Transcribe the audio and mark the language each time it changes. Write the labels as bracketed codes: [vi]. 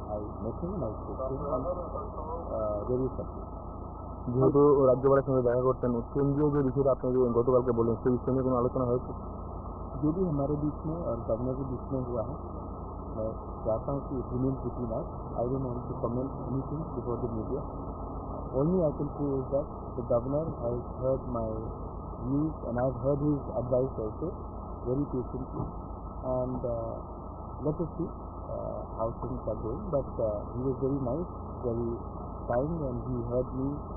[en] I met him, I spoke to him, very satisfied. [bn] যেহেতু রাজ্যপালের সঙ্গে দেখা করতেন, কেন্দ্রীয় যে বিষয়টা আপনি যে গতকালকে বললেন সেই বিষয় নিয়ে কোনো আলোচনা হয়েছে? [hi] जो भी हमारे बीच में और गवर्नर के बीच में हुआ है, मैं चाहता हूँ कि [en] It remains between us. I don't want to comment anything before the media. Only I can say is that the governor has heard my views and I have heard his advice also very patiently, and let us see how things are going. But he was very nice, very kind, and he heard me.